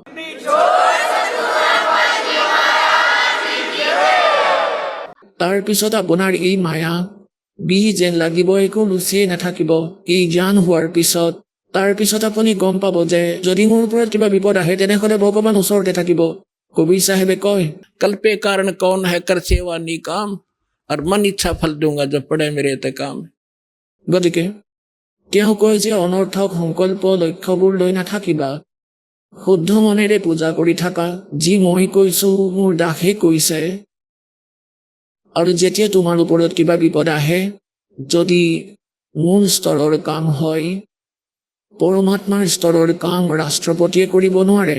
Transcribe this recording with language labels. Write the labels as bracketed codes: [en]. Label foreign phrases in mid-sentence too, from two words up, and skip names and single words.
[as] তাৰপিছত আপোনাৰ এই মায়া বিহি যেন লাগিব, একো ৰুচিয়ে নাথাকিব। এই জ্ঞান হোৱাৰ পিছত তাৰপিছত আপুনি গম পাব যে যদি মোৰ ওপৰত কিবা বিপদ আহে তেনেহ'লে ভগৱান ওচৰতে থাকিব। কবিৰ চাহেবে কয়, [hi] कल पे कारण कौन है कर सेवा निकाम, और मन इच्छा फल दूंगा जब पड़े मेरे ते काम। [as] গতিকে তেওঁ কয় যে অনৰ্থক সংকল্প লক্ষ্যবোৰ লৈ নাথাকিবা, শুদ্ধ মনেৰে পূজা কৰি থাকা। যি মই কৈছোঁ মোৰ দাসে কৈছে। আৰু যেতিয়া তোমাৰ ওপৰত কিবা বিপদ আহে, যদি মোৰ স্তৰৰ কাম হয়, পৰমাত্মাৰ স্তৰৰ কাম ৰাষ্ট্ৰপতিয়ে কৰিব নোৱাৰে।